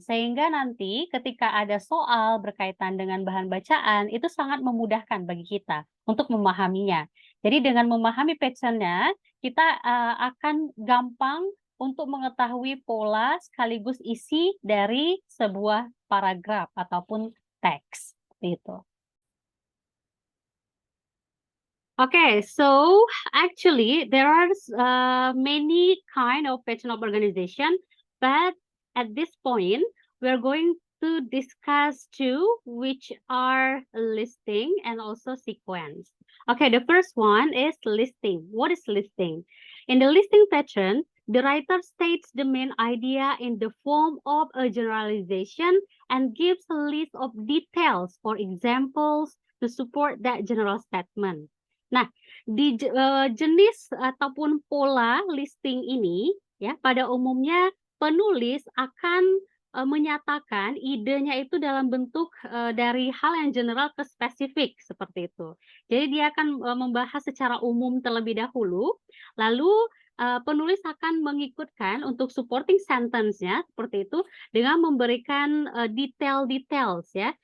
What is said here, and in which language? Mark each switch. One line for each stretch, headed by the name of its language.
Indonesian: Sehingga nanti ketika ada soal berkaitan dengan bahan bacaan, itu sangat memudahkan bagi kita untuk memahaminya. Jadi dengan memahami pattern-nya, kita akan gampang untuk mengetahui pola sekaligus isi dari sebuah paragraf ataupun teks. Gitu.
English: Okay, so actually there are many kind of pattern of organization, but at this point we're going to discuss two, which are listing and also sequence. Okay, the first one is listing. What is listing? In the listing pattern, the writer states the main idea in the form of a generalization and gives a list of details or examples to support that general statement.
Indonesian: Nah, di jenis ataupun pola listing ini, ya, pada umumnya penulis akan menyatakan idenya itu dalam bentuk dari hal yang general ke spesifik seperti itu. Jadi dia akan membahas secara umum terlebih dahulu, lalu penulis akan mengikutkan untuk supporting sentence-nya seperti itu dengan memberikan detail-details ya.